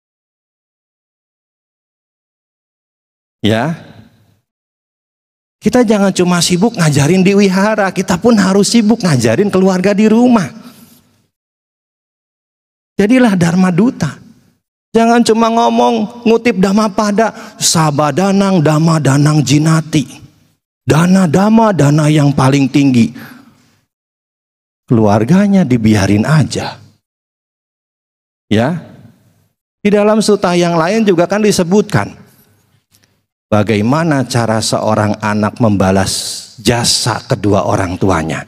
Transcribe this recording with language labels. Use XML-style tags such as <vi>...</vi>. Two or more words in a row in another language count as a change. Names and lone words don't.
<id>Ya. Kita jangan cuma sibuk ngajarin di wihara, kita pun harus sibuk ngajarin keluarga di rumah. Jadilah Dharma Duta. Jangan cuma ngomong, ngutip Dhammapada,</id> <pi>sabadanang dhamma danang jinati.</pi> <id>Dana dhamma dana yang paling tinggi. Keluarganya dibiarin aja. Ya. Di dalam sutta yang lain juga kan disebutkan bagaimana cara seorang anak membalas jasa kedua orang tuanya.</id>